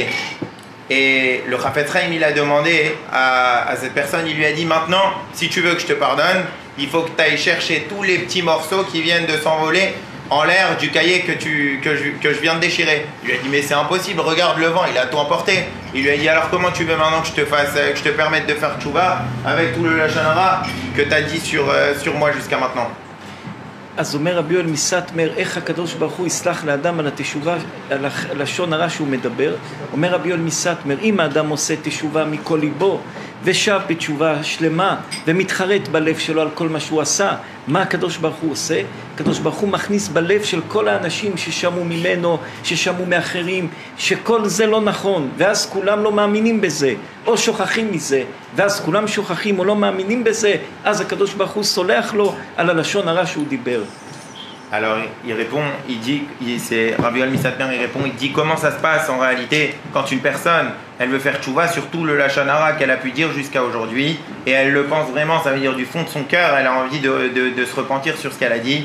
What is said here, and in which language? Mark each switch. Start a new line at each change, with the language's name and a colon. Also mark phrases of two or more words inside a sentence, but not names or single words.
French: Et le Chafetz Chaim, il a demandé à cette personne, il lui a dit, maintenant, si tu veux que je te pardonne, il faut que tu ailles chercher tous les petits morceaux qui viennent de s'envoler en l'air du cahier que je viens de déchirer. Il lui a dit, mais c'est impossible, regarde le vent, il a tout emporté. Il lui a dit, alors comment tu veux maintenant que je te permette de faire tchouva avec tout le
Hebrew: לשון הרע
French: que tu as dit sur moi jusqu'à maintenant?
Hebrew: אז אומר רבי יואל מסטמר, איך הקדוש ברוך הוא יסלח לאדם על התשובה, על הלשון הרע שהוא מדבר. אומר רבי יואל מסטמר, אם האדם עושה תשובה מכל ליבו ושב בתשובה שלמה ומתחרט בלב שלו על כל מה שהוא עשה, מה הקדוש ברוך הוא עושה? הקדוש ברוך הוא מכניס בלב של כל האנשים ששמעו ממנו, ששמעו מאחרים, שכל זה לא נכון, ואז כולם לא מאמינים בזה, או שוכחים מזה, ואז כולם שוכחים או לא מאמינים בזה, אז הקדוש ברוך הוא סולח לו על הלשון הרע שהוא דיבר.
French: Alors il répond, c'est Rabbi Yoel Misatmer, il répond, il dit comment ça se passe en réalité quand une personne, elle veut faire tchouva sur tout le
Hebrew: לשון הרע
French: qu'elle a pu dire jusqu'à aujourd'hui, et elle le pense vraiment, ça veut dire du fond de son cœur, elle a envie de se repentir sur ce qu'elle a dit.